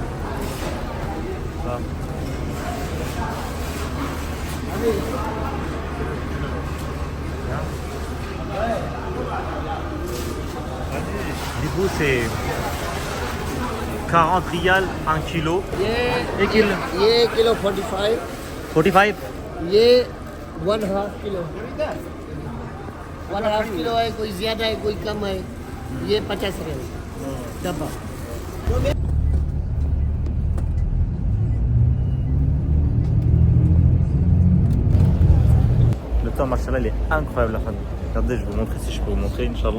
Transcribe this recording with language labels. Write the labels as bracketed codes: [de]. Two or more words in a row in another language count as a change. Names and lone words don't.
[fr] Ça. Du coup, c'est 40 rials, 1 kilo. [hi] ये [fr] 1 kilo. [hi] ये किलो 45 45. ये 1/2 किलो 1/2 किलो है कोई ज्यादा है कोई कम है ये 50 रियाल डब्बा [fr] Le temps, machallah, il est incroyable, la famille. Regardez, je vais vous montrer si je peux vous montrer, Inch'Allah.